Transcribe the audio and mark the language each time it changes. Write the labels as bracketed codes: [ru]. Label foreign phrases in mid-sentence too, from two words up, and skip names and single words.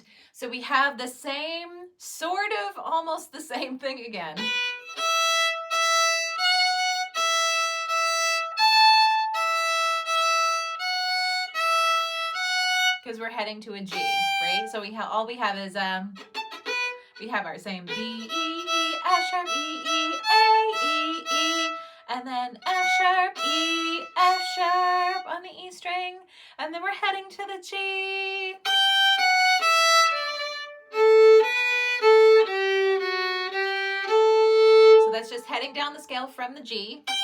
[en] So we have the same, sort of, almost the same thing again. Because we're heading to a G, right? So all we have is we have our same B, E, E, F sharp, E, E, A, E, E, and then F sharp, E, F sharp on the E string, and then we're heading to the G. So that's just heading down the scale from the G.